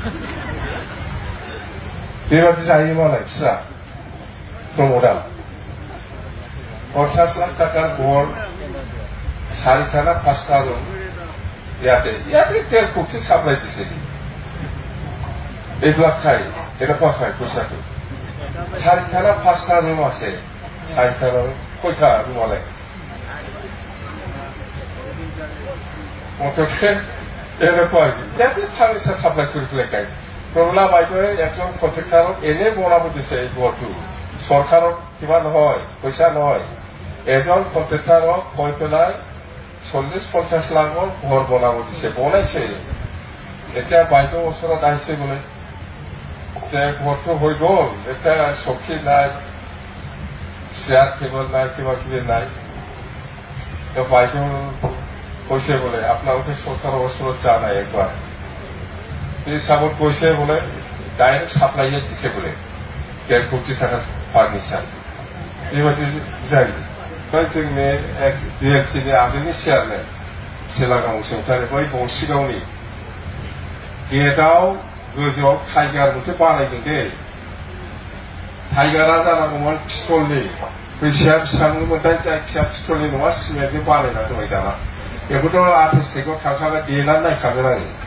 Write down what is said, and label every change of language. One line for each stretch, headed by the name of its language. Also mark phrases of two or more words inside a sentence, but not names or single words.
Bodo: बेबादि जायो मालाय बिस्रा प्रमदआ
Assamese: 50 लाख टाका घर 4টা না 5টা রুম ইয়াতে 1.5 ফুটনি সাপ্লাই দিছে এইবিলাক খাই এটা পাখায় পয়সাকে 4টা না 5টা রুম আছে 4টা রুম কয়টা রুম আলে অতকে এনে কয় যাতে
English: furniture supply
Assamese: করে ফেলাই প্রবলেম আইতো একজন কন্ট্রাক্টর এনে বনাবো দিছে এই ঘরটো সরকারক কিবা নহয় পয়সা নহয় এজন কন্ট্রাক্টরক কয় পেলাই 40-50 লাখৰ ঘৰ বনাব দিছে বনাইছে এতিয়া বাইদেউ ওচৰত আহিছে বোলে যে ঘৰটো হৈ গ'ল এতিয়া চকী নাই
English: chair table
Assamese: নাই কিবা কিবি নাই তো বাইদেউ কৈছে বোলে আপোনালোকে চৰকাৰৰ ওচৰত যোৱা নাই একবাৰ এই হিচাপত কৈছে বোলে
English: direct supply
Assamese: দিছে বোলে 1.5 কোটি টাকা ফাৰ্নিচাৰ এইবাদি যায়
Bodo: जोंनि डिएलसिनि आगोलनि चेयारमेन सिलागाव बसुमतारी बै बंसिगावनि गेटआव गोजौआव टाइगार मोनसे बानायदों दे टाइगारा जानांगौमोन पिस्तलनि फैसाया बेसेबांमोन दा जायखिया पिस्तलनि नङा सिमेन्टजों बानायना दोनबाय दाना बेखौथ' 28 तारिखआव थांखाबा देनानै नायखागोन आङो